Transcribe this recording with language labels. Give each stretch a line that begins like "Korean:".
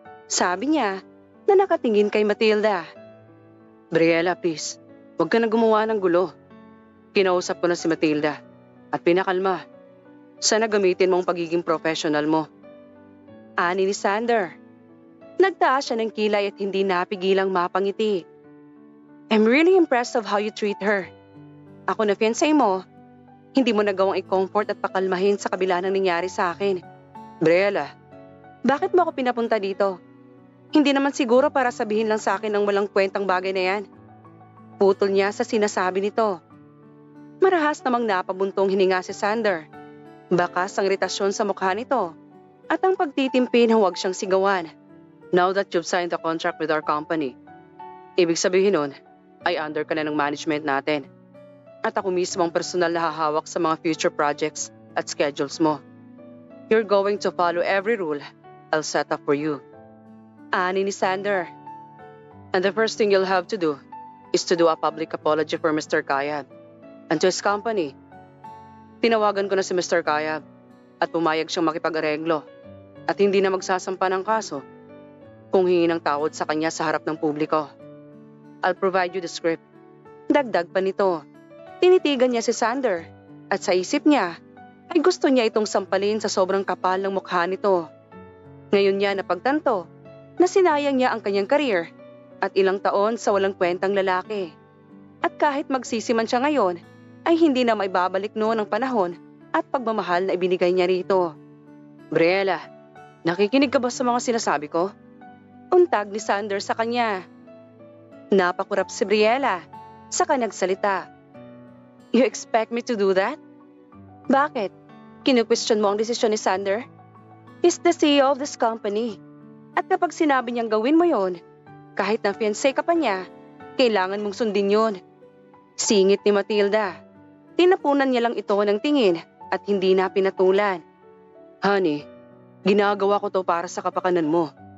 Filipino: Sabi niya na nakatingin kay Matilda. Briella, please, huwag ka na gumawa ng gulo. Kinausap ko na si Matilda at pinakalma. Sana gamitin mo ang pagiging professional mo. Ani ni Sander. Nagtaas siya ng kilay at hindi napigilang mapangiti.
English: I'm really impressed of how you treat her.
Filipino: Ako na fiancé mo, hindi mo nagawang i-comfort at pakalmahin sa kabila ng nangyari sa akin. Briella, bakit mo ako pinapunta dito? Hindi naman siguro para sabihin lang sa akin ng walang kwentang bagay na yan. Putol niya sa sinasabi nito. Marahas namang napabuntong hininga si Sander. Bakas ang iritasyon sa mukha nito at ang pagtitimpi na huwag siyang sigawan.
English: Now that you've signed the contract with our company,
Filipino: ibig sabihin nun ay under ka na ng management natin. At ako mismo ang personal na hahawak sa mga future projects at schedules mo.
English: You're going to follow every rule I'll set up for you.
Filipino: Ani ni Sander.
English: And the first thing you'll have to do is to do a public apology for Mr. Kayab and to his company.
Filipino: Tinawagan ko na si Mr. Kayab at pumayag siyang makipag-areglo at hindi na magsasampa ng kaso kung hingi ng tawad sa kanya sa harap ng publiko.
English: I'll provide you the script.
Filipino: Dagdag pa nito, tinitigan niya si Sander at sa isip niya ay gusto niya itong sampalin sa sobrang kapal ng mukha nito. Ngayon niya napagtanto na sinayang niya ang kanyang career at ilang taon sa walang kwentang lalaki. At kahit magsisiman siya ngayon, ay hindi na maibabalik noon ang panahon at pagmamahal na ibinigay niya rito. Briella, nakikinig ka ba sa mga sinasabi ko? Untag ni Sander sa kanya. Napakurap si Briella, saka nagsalita.
English: You expect me to do that?
Filipino: Bakit? Kinu-question mo ang desisyon ni Sander?
English: He's the CEO of this company.
Filipino: At kapag sinabi niyang gawin mo yon, kahit na fiancé ka pa niya, kailangan mong sundin yon. Singit ni Matilda. Tinapunan niya lang ito ng tingin at hindi na pinatulan. Honey, ginagawa ko to para sa kapakanan mo.